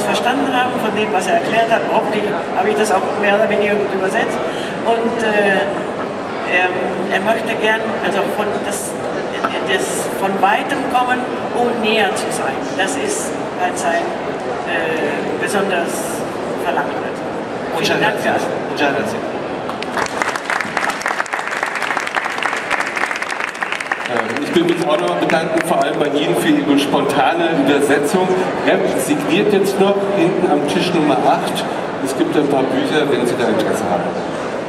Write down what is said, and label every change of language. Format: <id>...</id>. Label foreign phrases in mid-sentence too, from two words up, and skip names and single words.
<de>verstanden haben von dem, was er erklärt hat. Hoffentlich habe ich das auch mehr oder weniger gut übersetzt. Und er möchte gern also von weitem kommen, um näher zu sein. Das ist halt sein besonders verlangt wird.</de> <es>Muchas gracias. Muchas gracias.</es> <de>Ich will mich auch noch bedanken, vor allem bei Ihnen für Ihre spontane Übersetzung. Rep signiert jetzt noch hinten am Tisch Nummer 8. Es gibt ein paar Bücher, wenn Sie da Interesse haben.</de>